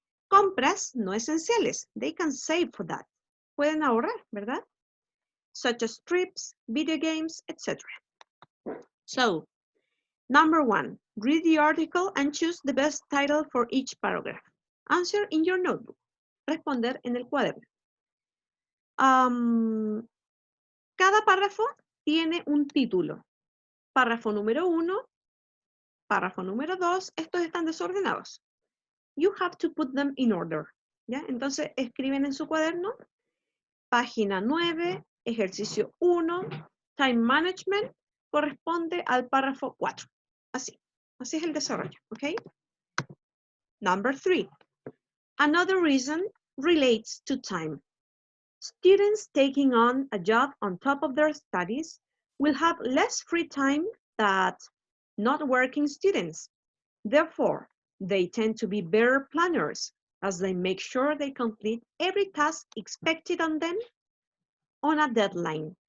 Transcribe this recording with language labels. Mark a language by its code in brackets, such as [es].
[es] Compras no esenciales. [en] They can save for that. [es] Pueden ahorrar, ¿verdad? [en] Such as trips, video games, etc. So, number 1, read the article and choose the best title for each paragraph. Answer in your notebook. [es] Responder en el cuaderno. Cada párrafo tiene un título. Párrafo número 1, párrafo número 2, estos están desordenados. [en] You have to put them in order. [es] ¿Ya? Entonces escriben en su cuaderno, página 9, ejercicio 1, time management, corresponde al párrafo 4. Así es el desarrollo, ¿ok? [en] Number 3, another reason relates to time. Students taking on a job on top of their studies will have less free time than not working students. Therefore, they tend to be better planners as they make sure they complete every task expected on them on a deadline.